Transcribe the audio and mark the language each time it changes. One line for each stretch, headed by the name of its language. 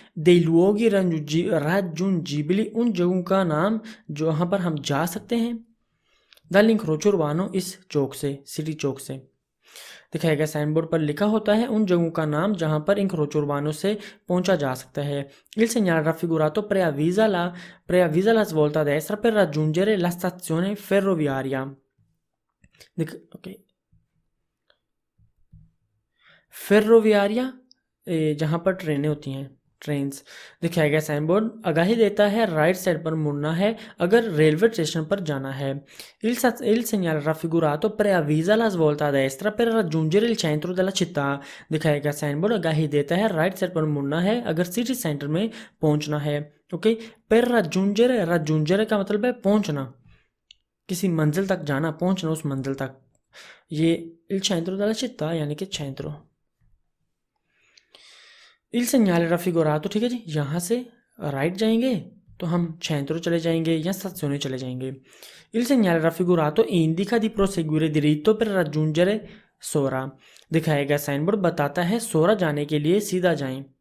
Hindi: देलुओगी राजुंजीबिली, उन जगहों का नाम जहाँ पर हम जा सकते हैं। द इंक्रोचो उर्बानो, इस चौक से, सिटी चौक से। दिखाया गया साइन बोर्ड पर लिखा होता है उन जगहों का नाम जहां पर इंक्रोचो उर्बानो से पहुंचा जा सकता है।
Italian: Il segnale raffigurato preavvisa la svolta a destra per raggiungere la stazione ferroviaria।
Hindi: Okay, फेरोवियारिया जहाँ पर ट्रेनें होती हैं, ट्रेन्स। दिखाया गया साइन बोर्ड आगाही देता है राइट साइड पर मुड़ना है अगर रेलवे स्टेशन पर जाना है।
Italian: Il segnale raffigurato preavvisa la svolta a destra per raggiungere il centro della città।
Hindi: दिखाया गया साइन बोर्ड आगाही देता है राइट साइड पर मुड़ना है अगर सिटी सेंटर में पहुंचना है। ओके, per raggiungere का मतलब है पहुंचना, किसी मंजिल तक जाना, पहुंचना उस मंजिल तक। ये il centro della città यानी कि centro।
Italian: il segnale raffigurato,
Hindi: ठीक है जी, यहाँ से राइट जाएंगे तो हम centro चले जाएंगे या stazione चले जाएंगे।
Italian: il segnale raffigurato indica di proseguire diritto per raggiungere सोरा।
Hindi: दिखाया गया साइन बोर्ड बताता है सोरा जाने के लिए सीधा जाएं।